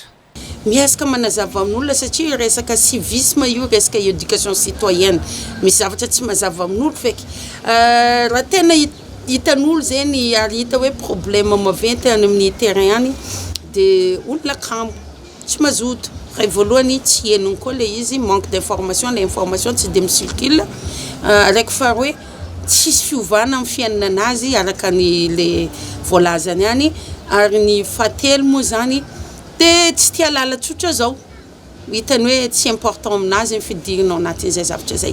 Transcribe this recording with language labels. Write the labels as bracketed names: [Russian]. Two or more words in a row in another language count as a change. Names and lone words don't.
[Malagasy] Miasaka manazava amin'olona satria resaka civisme io resaka [French] éducation citoyenne [Malagasy] misy zavatra tsy mazava amin'olo feky raha tena hitan'olo zany ary hita hoe problème maventy any amin'ny terrain any de olona kambo tsy mazoto. Ray voalohany tsy henony koa le izy [French] manque d'information la information [Malagasy] tsy de misirkule araiky faharoe tsisy fiovana amin'ny fiainana anazy araka ny le voalazany any ary ny fahatelo moa zany de tsy tia lala tsotra zao hitany hoe tsy important aminazy ny fidirinao anatin'izay zavatra zay.